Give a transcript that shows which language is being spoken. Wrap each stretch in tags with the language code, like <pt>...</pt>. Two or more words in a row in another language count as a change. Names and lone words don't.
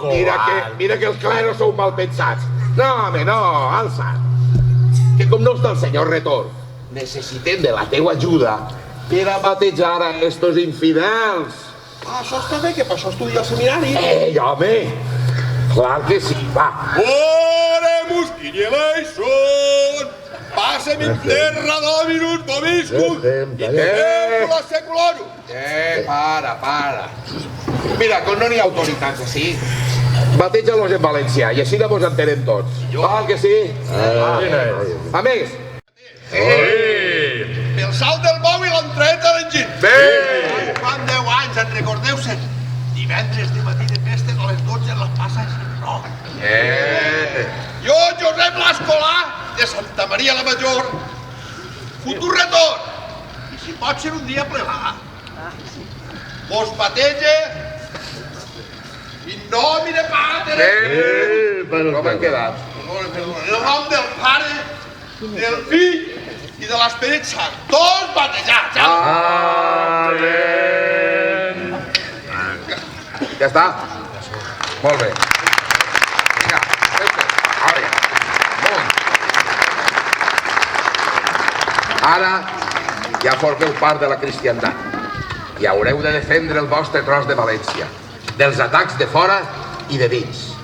<ca>Mira que els claros sou mal pensats. No, home, no, alça. Que com no està el senyor Retorn, necessitem de la teua ajuda per a batejar a estos infidels. Això està bé, que per això estudia al seminari. Home! Clar que sí, va.</ca> <la>Oremus quinieleison! Passem in terra dominus vobiscum! Secula seculorum!</la> <ca>Para. Mira, com no n'hi ha autoritats així, bateja-los en valencià i així vos entenem tots. Val que sí? A més... Pel salt del bou i l'entret a l'enginy. Bé! Fan 10 anys, en recordeu-se'n? Divendres de matí de festa a les 12 en les passes no. Jo, Josep l'Escolà, de Santa Maria la Major, futur retorn. I si pot ser un dia plegar. Vos batege</ca> <la>in nomine Patere.</la> <ca>Com han quedat? En el nom del Pare, del Fill i de l'Esperit Sant. Tots batejats. Amén. Ja està? Molt bé. Vinga, ara ja formeu part de la cristiandat i haureu de defendre el vostre tros de València dels atacs de fora i de dins.</ca>